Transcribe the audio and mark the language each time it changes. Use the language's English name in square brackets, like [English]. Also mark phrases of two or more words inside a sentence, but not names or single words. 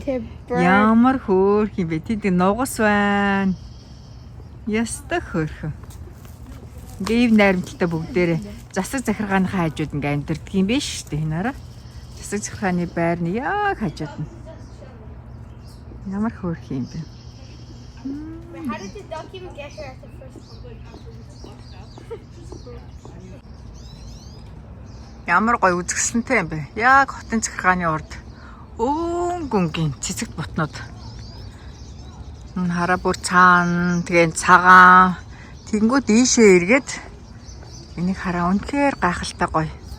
[Mongolian] Ямар хөөрхөн бэ? Тэнд нугас байна. Яста хөөрхөн. Дэв найрамдалтай бүгдээрээ засаг захиргааныхаа хажууд ингээ амьдэрдэг юм биш үү хинаараа. Засаг захиргааны байр нь яг хажууд нь. Ямар хөөрхөн юм бэ? [English] How did the duck even get here at the first one? [Mongolian] Ямар гоё үзэсгэлэнтэй юм бэ? Яг хотын захиргааны урд өнгөнгийн цэцэгт ботнууд. Хараа бүр цаана тэгээ цагаан тэнгууд ийшээ эргээд энийг хараа үнэхээр гайхалтай гоё.